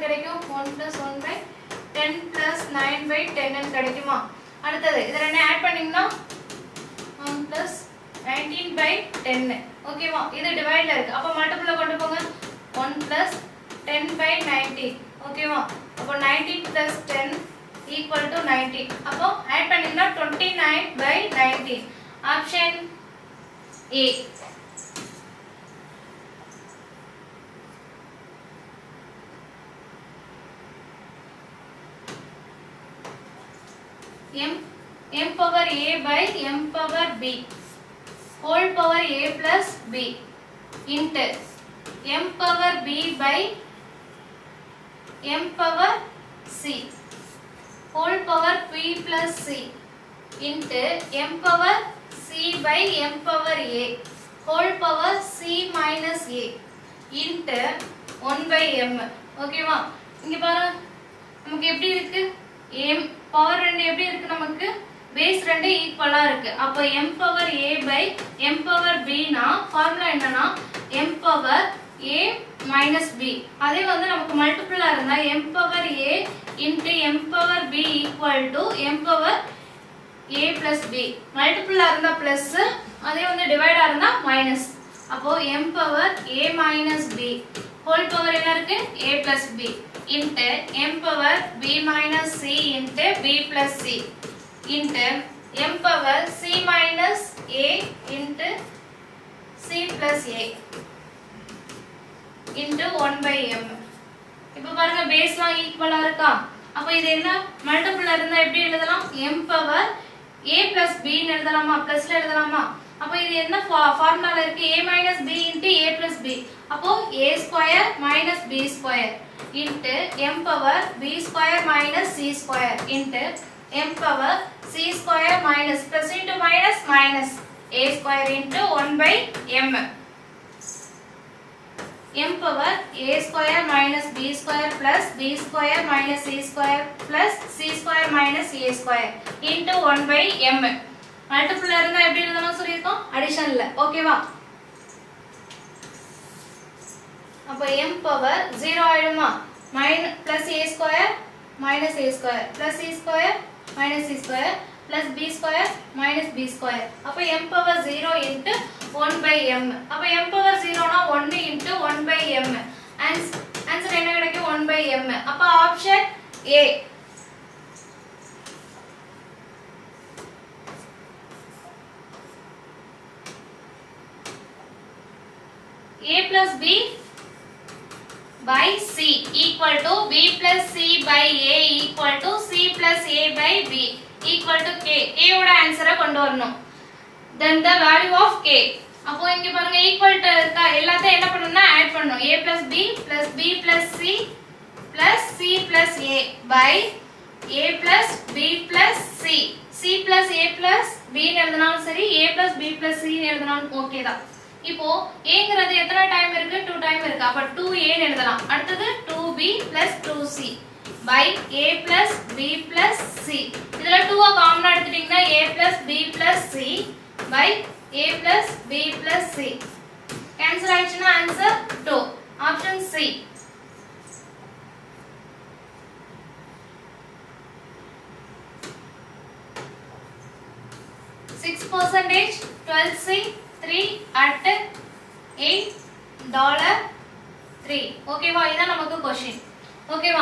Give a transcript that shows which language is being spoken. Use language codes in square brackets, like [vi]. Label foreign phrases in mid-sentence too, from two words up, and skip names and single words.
[ta] கிடைக்கும் [en] 1 plus 1/10 plus 9/10 [ta] ன்னு கிடைக்குமா அடுத்து இத ரெண்டையும் ஆட் பண்ணீங்கன்னா [en] 1 plus 19/10 [ta] ஓகேவா இது டிவைட்ல இருக்கு அப்ப மல்டிபிள்ல கொண்டு போங்க [en] 1 plus 10/19 [ta] ஓகேவா அப்ப [en] 19 plus 10 equal to 90 [ta] அப்போ ஆட் பண்ணீங்கன்னா 29/19 ஆப்ஷன் A [en] m power a by m power b whole power a plus b into m power b by m power c whole power p plus c into m power c by m power a whole power c minus a into 1/m [ta] ஓகேவா இங்க பாரு நமக்கு எப்படி இருக்கு m பவர் 2 எப்படி இருக்கு நமக்கு பேஸ் 2 ஈக்குவலா இருக்கு அப்ப [en] m power a by m power b [ta] னா ஃபார்முலா என்னன்னா [en] m power a minus b [ta] அதே வந்து நமக்கு மல்டிபிளா இருந்தா [en] m power a into m power b equal to m power a plus b [ta] மல்டிபிளா இருந்தா பிளஸ் அதே வந்து டிவைடா இருந்தா மைனஸ் அப்போ [en] m power a minus b whole power [ta] என்ன இருக்கு [en] a plus b into m power b minus c into b plus c into m power c minus a into c plus a into 1/m [ta] இப்போ பாருங்க பேஸ்லாம் ஈக்குவலா இருக்கா அப்ப இது என்ன மல்டிபிள் இருந்தா எப்படி எழுதலாம் [en] m power a plus b [ta] ன்னு எழுதலாமா பிளஸ்ல எழுதலாமா அப்ப இது என்ன ஃபார்முலால இருக்கு [en] a minus b into a plus b அப்போ a square minus b square into m power b square minus c square into m power c square minus plus into minus minus a square into 1/m m power a square minus b square plus b square minus c square plus c square minus a square into 1/m [ta] மல்டிபிள் இருந்தா எப்படி எழுதணும் சொல்லிருக்கோம் அடிஷன்ல ஓகேவா [en] அப்ப m power 0 ஆயிடுமா plus a square minus a square plus c square minus c square plus b square minus b square அப்ப m power 0 into 1/m அப்ப m power 0 னா 1 into 1/m [ta] ஆன்சர் என்ன கிடைக்கும் [en] 1/m அப்ப ஆப்ஷன் A a plus b by c equal to b plus c by a equal to c plus a by b equal to k a [ta] ஓட ஆன்சரை கொண்டு வரணும் [en] then the value of k [ta] அப்போ இங்க பாருங்க [en] equal to [ta] இருக்கா எல்லாத்தையும் என்ன பண்ணனும்னா ஆட் பண்ணனும் [en] a plus b plus b plus c plus c plus a by a plus b plus c c plus a plus b [ta] ன்னு எழுதினாலும் சரி [en] a plus b plus c [ta] ன்னு எழுதினாலும் ஓகே தான். இப்போ aங்கிறது எத்தனை டைம் இருக்கு 2 டைம் இருக்கு. [en] அப்ப 2a [ta] ன்னு எழுதலாம். [en] அடுத்து 2b plus 2c by a plus b plus c. [ta] இதுல 2 காமனா எடுத்துட்டீங்கன்னா [en] a plus b plus c by a plus b plus c. [ta] கேன்சல் ஆயிடுச்சுன்னா ஆன்சர் 2. ஆப்ஷன் C. 6% 12C 3 at $8 ஓகேவா? இதான் நமக்கு क्वेश्चन. ஓகேவா?